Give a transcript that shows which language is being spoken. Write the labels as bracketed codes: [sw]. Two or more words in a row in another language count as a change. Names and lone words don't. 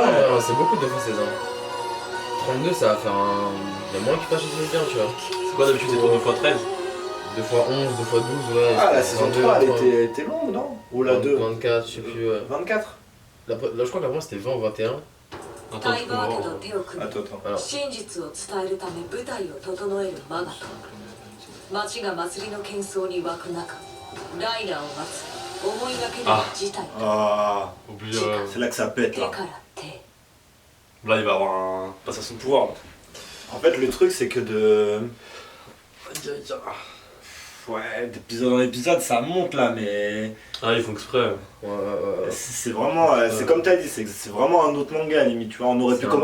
[fr] en vrai, hein, c'est beaucoup 2 x 16. Hein. 32, ça va faire un. Il y a moins qui passe sur le bien, tu vois. C'est quoi d'habitude, c'est 2 x 13? 2 x 11, 2 x 12, ouais. Ah la saison 22, 3 elle 23, était longue, non? Ou la 2? 24, je sais plus. Ouais. 24? Là, je crois qu'avant c'était 20 ou 21. Attends, [ja] タ [fr] tu [ja] イ [fr] peux [ja] ガー [fr] voir. [ja] 家と手を組み [fr] Attends, attends. Alors, [ja] 真実を伝えるため舞台を整えるマガト町が祭りの喧騒に沸く中ライナーを待つ思いがけない事態 [fr] Ah, Oublie. c'est là que ça pète [ja] 手 [fr] là. [ja] から手 [fr] Là, il va avoir un passation de pouvoir. Là. En fait le truc c'est que de... Ouais, d'épisode en épisode ça monte là mais... Ah, ils font exprès. ouais. C'est vraiment, c'est comme t'as dit, c'est vraiment un autre manga limite, tu vois, on aurait pu